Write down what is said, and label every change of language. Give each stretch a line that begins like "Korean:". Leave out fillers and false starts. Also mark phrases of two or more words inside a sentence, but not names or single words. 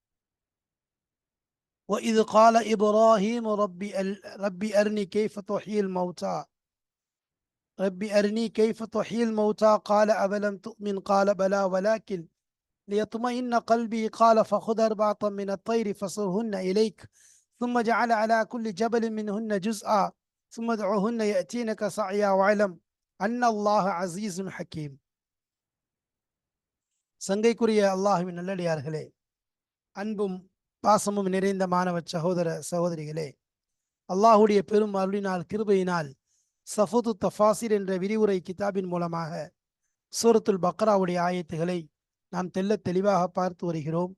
Arabic: وإذ قال إبراهيم ربي أرني كيف تحيي الموتى ربي أرني كيف تحيي الموتى قال أولم تؤمن قال بلى ولكن ليطمئن قلبي قال فخذ أربعة من الطير فصرهن إليك ثم جعل على كل جبل منهن جزءا ثم ادعوهن يأتينك سعيا واعلم أن الله عزيز حكيم.
Tamil: சங்கைக்குரிய அல்லாஹ்வின் நல்லடியார்களே, அன்பும் பாசமும் நிறைந்த மாணவ சகோதர சகோதரிகளே, அல்லாஹுடைய பெரும் அருளினால் கிருபையினால் சஃபுது தஃபாசிர் என்ற விரிவுரை கிதாபின் மூலமாக சூரத்துல் பக்ராவுடைய ஆயத்துகளை நாம் தெளிவாக பார்த்து வருகிறோம்.